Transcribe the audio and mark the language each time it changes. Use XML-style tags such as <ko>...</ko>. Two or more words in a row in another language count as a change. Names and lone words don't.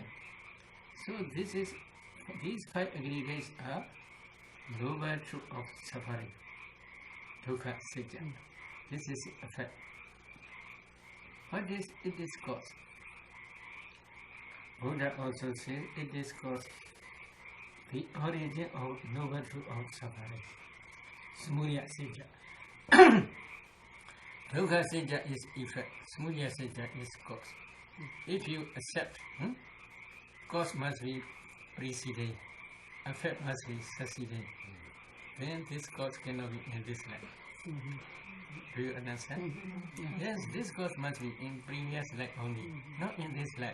<en>So, these 5 aggregates are lower truth of suffering,</en> <pi>dukkha sajja.</pi> <en>This is a fact. What is it is cause? Buddha also says it is cause the origin of lower truth of suffering.</en> <pi>Smurya sajja. Dukkha sajja</pi> <en>is effect.</en> <pi>Smurya sajja</pi> <en>is cause. If you accept, cause must be preceding, effect must be succeeding, then this cause cannot be in this life. Do you understand? Yes, this cause must be in previous life only, not in this life.</en>